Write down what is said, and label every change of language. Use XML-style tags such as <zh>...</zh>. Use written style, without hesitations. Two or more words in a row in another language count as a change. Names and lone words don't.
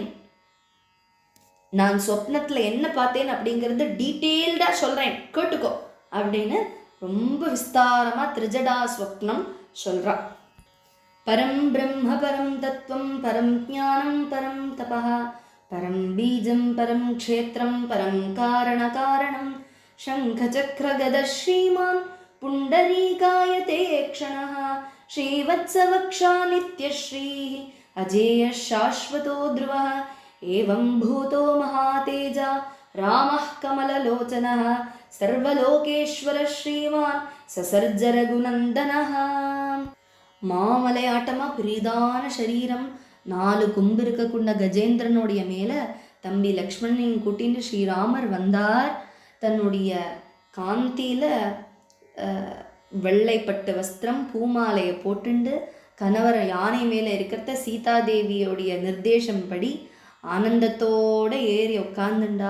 <ta>நான் சொப்னத்துல என்ன பார்த்தேன் அப்படிங்கிறது டீட்டெயில்டா சொல்றேன், கேட்டுக்கோ அப்படின்னு ரொம்ப விஸ்தாரமா திரிஜடா ஸ்வப்னம் சொல்றா.</ta> <sa>परं ब्रह्म परं तत्त्वं परं ज्ञानं परं तपः परं बीजं परं क्षेत्रं परं कारण कारणम् शंख चक्र गद श्रीमान पुंडरीकायते क्षणः श्रीवत्सवक्षा नित्यश्री अजेय शाश्वतो ध्रुवः एवं भूतो महातेजा रामः कमललोचनः सर्वलोकेश्वर श्रीमान ससर्ज रघुनंदनः.</sa> <ta>மாமலையாட்டமா பெரிதான சரீரம், 4 கொம்பு இருக்கக்கூடிய கஜேந்திரனுடைய மேல தம்பி லக்ஷ்மணனையும் கூட்டிட்டு ஸ்ரீராமர் வந்தார். தன்னுடைய காந்தியில வெள்ளைப்பட்டு வஸ்திரம் பூமாலையை போட்டுண்டு கணவர் யானை மேலே இருக்கிறத சீதாதேவியோடைய நிர்தேசம் படி ஆனந்தத்தோட ஏறி உட்காந்துண்டா.</ta>